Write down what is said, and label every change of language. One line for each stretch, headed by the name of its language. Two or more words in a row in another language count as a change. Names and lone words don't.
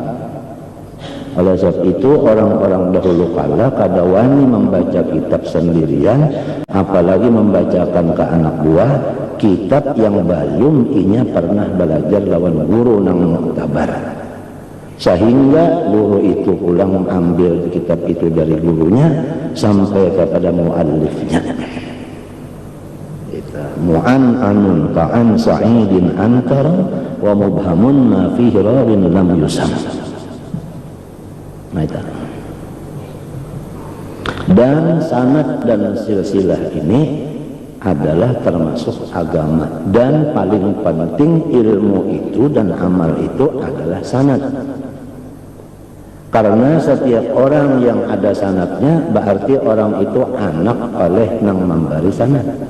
Banjar: Oleh sebab itu orang-orang dahulu kala kada wani membaca kitab sendirian, apalagi membacakan ke anak buah kitab yang balum inya pernah belajar lawan guru nang muktabar. Sehingga guru itu pulang ambil kitab itu dari gurunya sampai kepada muallifnya.
Arabic: معنعن كعن سعيد عنكرم ومبهم ما فيه راو لم يسم.
Indonesian: Nah, itu. Dan sanad dan silsilah ini adalah termasuk agama, dan paling penting ilmu itu dan amal itu adalah sanad.
Banjar: Karena setiap orang yang ada sanadnya berarti orang itu anak oleh nang memberi sanad.